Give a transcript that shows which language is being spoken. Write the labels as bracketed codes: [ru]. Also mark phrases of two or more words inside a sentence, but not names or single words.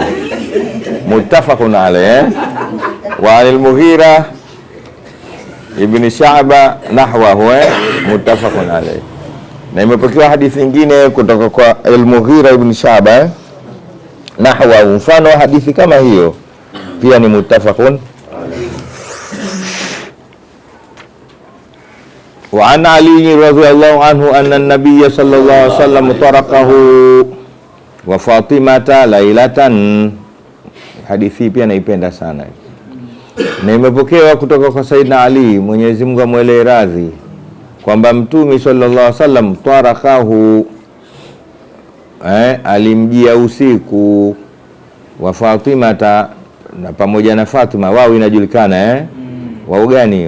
[ar] متفق عليه والمغيرة بن شعبة نحوه متفق عليه. [sw] Na imepokewa hadithi nyingine kutoka kwa al-Mughira ibn Sha'ba nahwa, mfano hadithi kama hiyo pia ni muttafaqun. [ar] وعن علي رضي الله عنه أن النبي صلى الله عليه وسلم طرقه وفاطمة ليلة. [sw] Hadithi pia naipenda sana na imepokewa kutoka kwa Saidina Ali, Mwenyezi Mungu amwele radhi, kwamba Mtume [ar] صلى الله عليه وسلم طرقه [sw] alimjia usiku wa Fatimata na pamoja na Fatima, wao inajulikana wao gani hiyo?